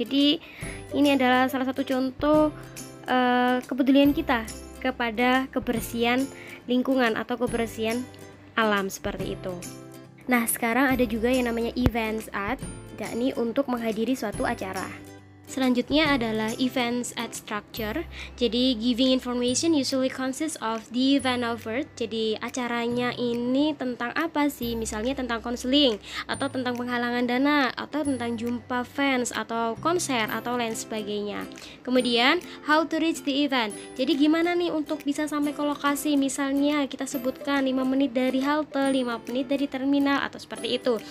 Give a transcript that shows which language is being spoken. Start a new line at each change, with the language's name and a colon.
Indonesian: Jadi ini adalah salah satu contoh kepedulian kita kepada kebersihan lingkungan atau kebersihan alam seperti itu. Nah, sekarang ada juga yang namanya events ad, yakni untuk menghadiri suatu acara. Selanjutnya adalah events ad structure. Jadi
English: giving information usually consists of the event offered.
Indonesian: Jadi acaranya ini tentang apa sih? Misalnya tentang konseling, atau tentang penghalangan dana, atau tentang jumpa fans, atau konser, atau lain sebagainya. Kemudian
English: how to reach the event.
Indonesian: Jadi gimana nih untuk bisa sampai ke lokasi? Misalnya kita sebutkan 5 menit dari halte, 5 menit dari terminal, atau seperti itu.